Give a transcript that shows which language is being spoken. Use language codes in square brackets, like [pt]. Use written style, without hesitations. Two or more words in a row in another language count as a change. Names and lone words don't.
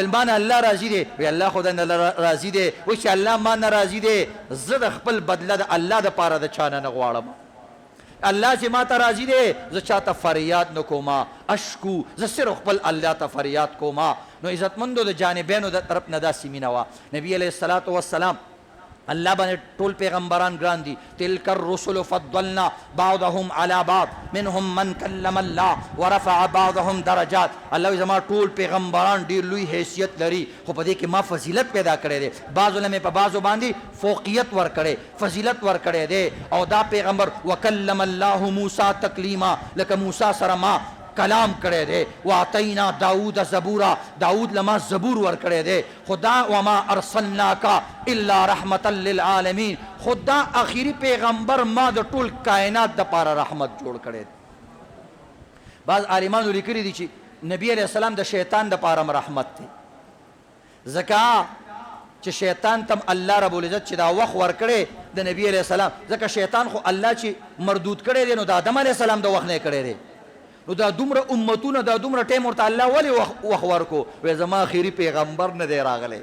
[ps] ما نه الله راضي دی وی الله خو نه راضي دی وایي چې الله ما نه راضي دی زه د خپل بدله د الله دپاره د چا نه غواړم الله چې ما ته راضي دی زه چاته فریاد نه کوما اشکو زه صرف خپل الله ته فریاد کوما نو عزتمندو د جانبینو د طرف نه داسې مینه وه نبي [ar] علیه الصلاة والسلام [ps] الله باندې ټول پیغمبران ګران دي [ar] تلک الرسل فضلنا بعضهم على بعض منهم من کلم الله ورفع بعضهم درجات [ps] الله زما ټول پیغمبران ډیر لوی حیثیت لري خو په دې کې ما فضیلت پیدا کړی دی بعضو له مې په بعضو باندې فوقیت ورکړی فضیلت ورکړی دی او دا پیغمبر [ar] وکلم الله موسی تکلیما [ps] لکه موسی سره ما کلام کړی دی [ar] واعطینا داود زبورا [ps] داود لما زبور ورکړی دی خدا [ar] وما ارسلناک الا رحمتا للعالمین [ps] خدا اخیری پیغمبر ما د ټول کائنات دپاره رحمت جوړ کړی دی بعض عالمانو لیکلي دي چې نبی [ar] علیہ السلام [ps] د شیطان دپاره رحمت دی ځکه چې شیطان تم الله [ar] رب العزت [ps] چې دا وخت ورکړی د نبی [ar] علیہ السلام [ps] ځکه شیطان خو الله چې مردود کړی دی نو د آدم [ar] علیہ السلام [ps] د وخت نه کړی دی نو دا دومره امتونه دا دومره ټیم ورته الله ولې وخت ورکو وی زما اخري پیغمبر نه دی راغلی